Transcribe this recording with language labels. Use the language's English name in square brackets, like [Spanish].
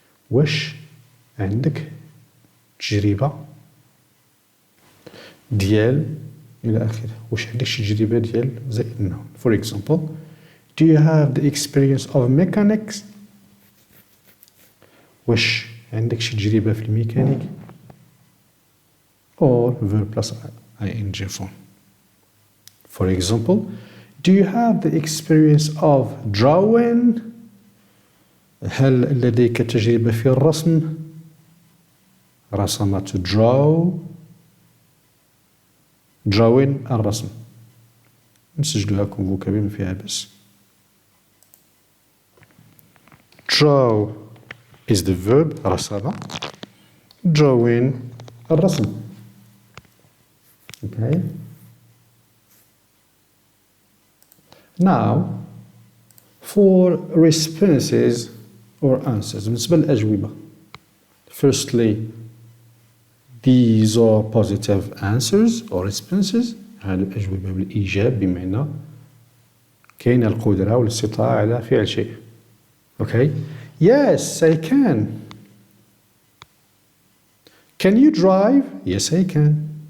[Arabic] واش عندك تجربة ديال إلى آخره واش عندك شي تجربة ديال زائد النون [English] for example do you have the experience of mechanics [Arabic] واش عندك شي تجربة في الميكانيك [English] or verb plus ing form For example, do you have the experience of drawing? [Arabic] هل لديك تجربة في الرسم؟ رسم [English] to draw drawing [Arabic] الرسم نسجلوها لكم فوكابي ما فيها بس [English] draw is the verb رسم drawing الرسم okay Now, for responses or answers, [Arabic] بالنسبة للأجوبة. [English] Firstly, these are positive answers or responses. [Arabic] هذه الأجوبة بالإيجاب بمعنى كاين القدرة والاستطاعة على فعل شيء. [English] Okay? Yes, I can. Can you drive? Yes, I can.